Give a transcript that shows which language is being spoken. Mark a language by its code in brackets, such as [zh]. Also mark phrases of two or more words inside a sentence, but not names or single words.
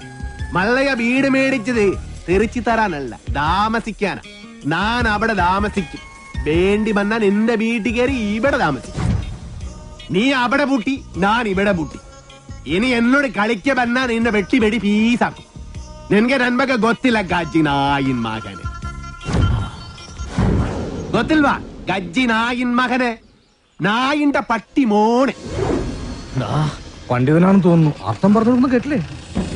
[ml] മള്ളയ വീട് മേടിച്ചത് തെറിച്ചു തരാനല്ല, താമസിക്കാനാ. ഞാൻ അവിടെ താമസിക്കും. വേണ്ടി വന്നാ നിന്റെ വീട്ടിൽ കയറി ഇവിടെ താമസിക്കും. നീ അവിടെ പൂട്ടി, ഞാൻ ഇവിടെ പൂട്ടി. ഇനി എന്നോട് കളിക്ക വന്നാ നിന്നെ വെട്ടി പീസാക്കും. നിനക്ക് നന്മക്ക് [kn] ಗೊತ್ತಿಲ್ಲ ಗಜ್ಜಿ ನಾಯಿನ್ ಮಗನೆ. ಗೊತ್ತಿಲ್ವಾ ಗಜ್ಜಿ ನಾಯಿನ್ മകനെ? [ml] നായിന്റെ പട്ടി മോനെ. പണ്ഡിതനാണെന്ന് തോന്നുന്നു. അർത്ഥം പറഞ്ഞൊന്നും കേട്ടില്ലേ?